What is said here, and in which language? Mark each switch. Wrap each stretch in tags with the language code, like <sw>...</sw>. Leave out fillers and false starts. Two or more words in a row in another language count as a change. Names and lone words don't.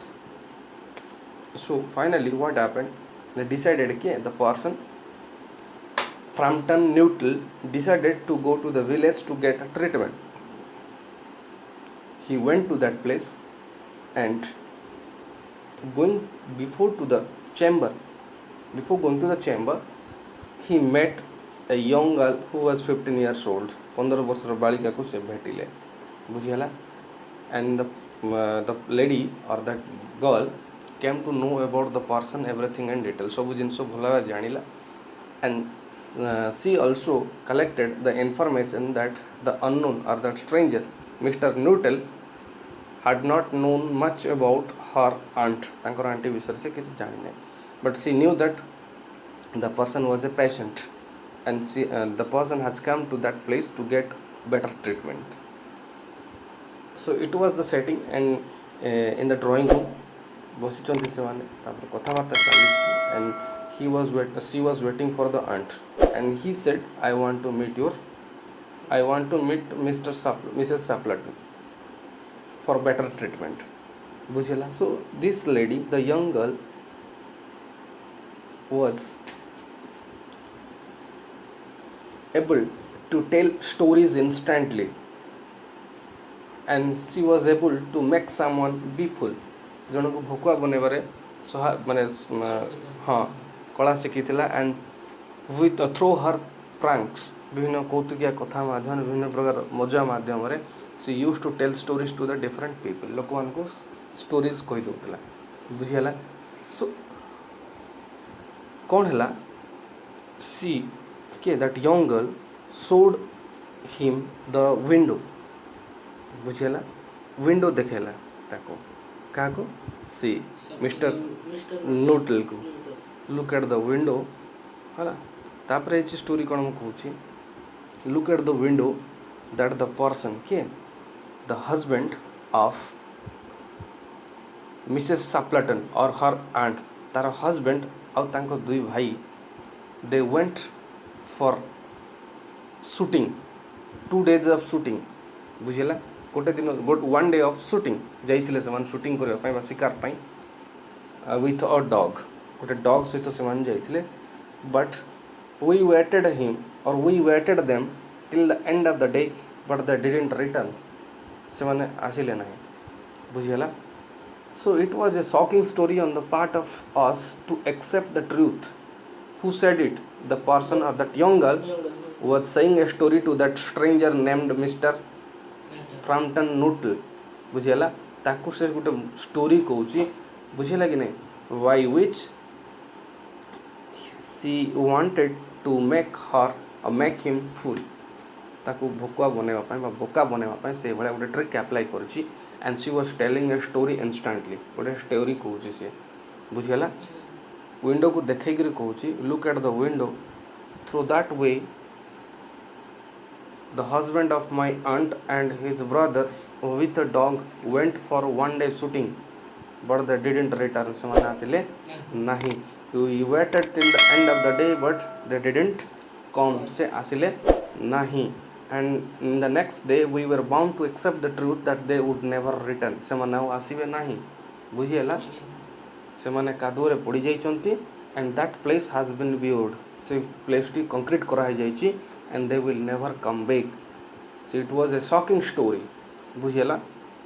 <en>So finally what happened, they decided that the person Frampton Newton decided to go to the village to get a treatment. He went to that place and going before going to the chamber, he met a young girl who was 15 years old.</en> <or>15 ବର୍ଷର ବାଳିକାକୁ ସେ ଭେଟିଲେ, ବୁଝିହେଲା.</or> <en>And the lady or that girl came to know about the person everything in detail,</en> <or>ସବୁ ଜିନିଷ ଭଲ ଭାବରେ ଜାଣିଲା.</or> <en>And she also collected the information that the unknown or that stranger Mr. Newton had not known much about her aunt,</en> <or>ତାଙ୍କର ଆଣ୍ଟି ବିଷୟରେ ସେ କିଛି ଜାଣିନାହିଁ.</or> <en>But she knew that the person was a patient and the person has come to that place to get better treatment. So it was the setting, and in the drawing room</en> <or>ବସିଛନ୍ତି ସେମାନେ, ତାପରେ କଥାବାର୍ତ୍ତା ଚାଲିଛି.</or> <en>And she was waiting for the aunt, and he said, I want to meet Mrs. Saplerton for better treatment, बुझेला. So this lady, the young girl, was able to tell stories instantly, and she was able to make someone be full.</en> <or>ଜଣକୁ ଭୋକୁଆ ବନେଇବାରେ ମାନେ ହଁ କଳା ଶିଖିଥିଲା.</or> <en>and with through her pranks,</en> <or>ବିଭିନ୍ନ କୌତୁକିଆ କଥା ମାଧ୍ୟମରେ, ବିଭିନ୍ନ ପ୍ରକାର ମଜା ମାଧ୍ୟମରେ</or> <en>she used to tell stories to the different people.</en> <or>ଲୋକମାନଙ୍କୁ ଷ୍ଟୋରିଜ୍ କହିଦେଉଥିଲା, ବୁଝିହେଲା. So କ'ଣ ହେଲା,</or> <en>that young girl showed him the window,</en> <or>ବୁଝିହେଲା. ୱିଣ୍ଡୋ ଦେଖେଇଲା ତାକୁ, କାହାକୁ,</or> <en>Mr. Newton को. Look at the window,</en> <or>ହେଲା. ତାପରେ ଏଇ ଷ୍ଟୋରି କ'ଣ ମୁଁ କହୁଛି,</or> <en>look at the window that the person, the husband of Mrs. Saplerton or her aunt,</en> <or>ତାର husband ଆଉ ତାଙ୍କ ଦୁଇ ଭାଇ,</or> <en>they went for shooting, 2 days of shooting, ବୁଝିଲା. one day of shooting</en> <or>ଯାଇଥିଲେ ସେମାନେ shooting କରିବା ପାଇଁ ବା ଶିକାର ପାଇଁ,</or> <en>with a dog,</en> <or>ଗୋଟେ dog ସହିତ ସେମାନେ ଯାଇଥିଲେ.</or> <en>But we waited them till the end of the day, but they didn't return,</en> <or>ସେମାନେ ଆସିଲେ ନାହିଁ, ବୁଝିହେଲା.</or> <en>So it was a shocking story on the part of us to accept the truth. Who said it? The person or that young girl was saying a story to that stranger named Mr. Frampton Newton,</en> <or>ବୁଝିହେଲା. ତାକୁ ସେ ଗୋଟେ ଷ୍ଟୋରି କହୁଛି, ବୁଝିହେଲା କି ନାହିଁ,</or> <en>by which she wanted to make him fool.</en> <or>ତାକୁ ଭୋକୁଆ ବନେଇବା ପାଇଁ ବା ବୋକା ବନେଇବା ପାଇଁ ସେଇଭଳିଆ ଗୋଟେ</or> <en>trick apply</en> <or>କରିଛି.</or> <en>And she was telling a story instantly,</en> <or>ଗୋଟେ ଷ୍ଟୋରି କହୁଛି ସିଏ, ବୁଝିହେଲା. ୱିଣ୍ଡୋକୁ ଦେଖେଇକିରି କହୁଛି,</or> <en>look at the window, through that way the husband of my aunt and his brothers with a dog went for 1 day shooting, but they didn't return,</en> <or>ସେମାନେ ଆସିଲେ ନାହିଁ.</or> <en>We waited till the end of the day, but they didn't come,</en> <or>ସେ ଆସିଲେ ନାହିଁ.</or> <en>And in the next day we were bound to accept the truth that they would never return,</en> <or>ସେମାନେ ଆଉ ଆସିବେ ନାହିଁ, ବୁଝିହେଲା. ସେମାନେ କାଦୁଅରେ ପଡ଼ିଯାଇଛନ୍ତି,</or> <en>and that place has been built,</en> <or>ସେ ପ୍ଲେସ୍ଟି କଂକ୍ରିଟ୍ କରାହେଇଯାଇଛି,</or> <en>and they will never come back. So it was a shocking story,</en> <or>ବୁଝିହେଲା.</or>